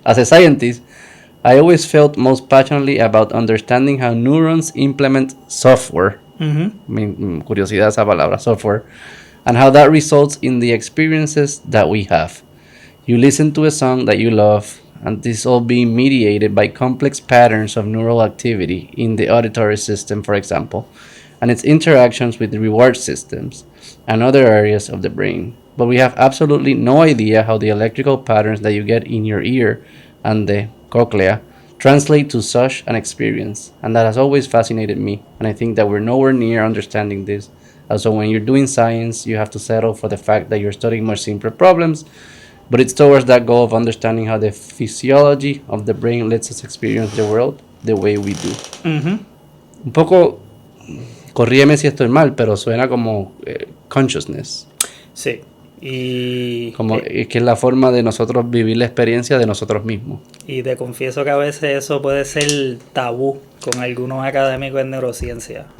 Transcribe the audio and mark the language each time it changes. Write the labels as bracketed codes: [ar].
[en] As a scientist, I always felt most passionately about understanding how neurons implement software. [es] Mi curiosidad esa palabra, software. [en] And how that results in the experiences that we have. You listen to a song that you love, and this all being mediated by complex patterns of neural activity in the auditory system, for example, and its interactions with the reward systems and other areas of the brain. But we have absolutely no idea how the electrical patterns that you get in your ear and the cochlea translate to such an experience, and that has always fascinated me, and I think that we're nowhere near understanding this. Also, when you're doing science, you have to settle for the fact that you're studying much simpler problems, but it's towards that goal of understanding how the physiology of the brain lets us experience the world the way we do. [es] Un poco, corrígeme si estoy mal, pero suena como consciousness. Sí. Y como es que es la forma de nosotros vivir la experiencia de nosotros mismos. Y te confieso que a veces eso puede ser tabú con algunos académicos en neurociencia.